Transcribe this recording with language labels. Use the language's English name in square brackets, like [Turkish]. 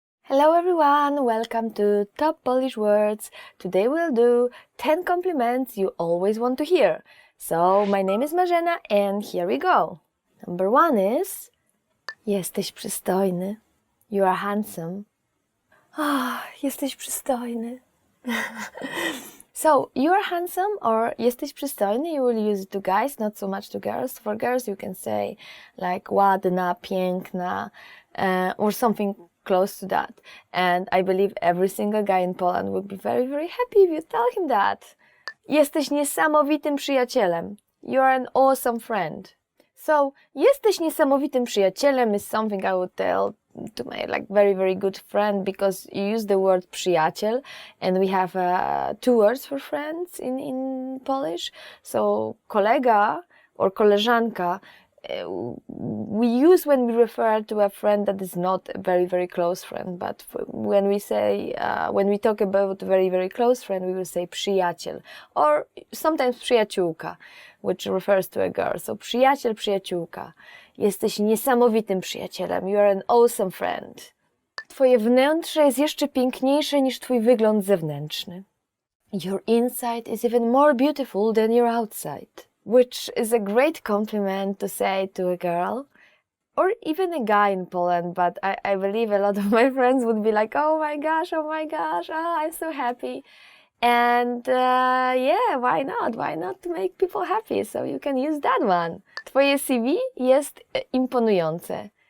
[English] Hello everyone, welcome to Top Polish Words. Today we'll do 10 compliments you always want to hear. So, my name is Marzena and here we go. Number 1 is [Polish] jesteś przystojny. [English] You are handsome. [Polish] Jesteś przystojny. [English] So, you are handsome or [Polish] jesteś przystojny, [English] you will use it to guys, not so much to girls. For girls you can say like ładna, piękna, or something close to that. And I believe every single guy in Poland would be very, very happy if you tell him that. [Polish] Jesteś niesamowitym przyjacielem. [English] You are an awesome friend. So, [Polish] jesteś niesamowitym przyjacielem [English] is something I would tell to my like very, very good friend because you use the word przyjaciel and we have 2 words for friends in Polish. So, kolega or koleżanka we use when we refer to a friend that is not a very, very close friend, but when we say, when we talk about a very, very close friend, we will say przyjaciel, or sometimes przyjaciółka, which refers to a girl. [Polish] So przyjaciel, przyjaciółka. Jesteś niesamowitym przyjacielem. [English] You are an awesome friend. [Polish] Twoje wnętrze jest jeszcze piękniejsze niż twój wygląd zewnętrzny. [English] Your inside is even more beautiful than your outside. Which is a great compliment to say to a girl or even a guy in Poland, but I believe a lot of my friends would be like, oh my gosh, I'm so happy. And yeah, why not? Why not to make people happy? So you can use that one. [Polish] Twoje CV jest imponujące.